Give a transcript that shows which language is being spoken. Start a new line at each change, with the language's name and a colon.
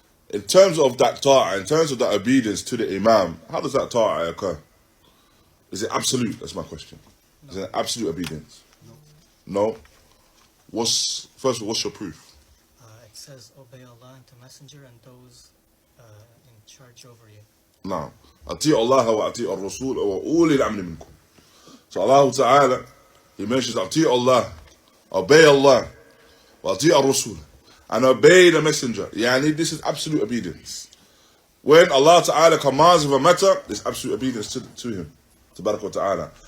English: In terms of that ta'ah, in terms of that obedience to the imam, how does that ta'ah occur? Is it absolute? That's my question. No. Is it absolute obedience? No. What's your proof? It says obey Allah and the Messenger and those in charge over you. No.
Arabic: أطيعوا الله وأطيعوا الرسول وأولي الأمر منكم.
English: So Allah Ta'ala, He mentions أطيعوا Allah, obey Allah,
Arabic: وأطيعوا الرسول,
English: and obey the Messenger. Yani this is absolute obedience. When Allah Ta'ala commands of a matter, there's absolute obedience to Him. Tabarak wa Ta'ala.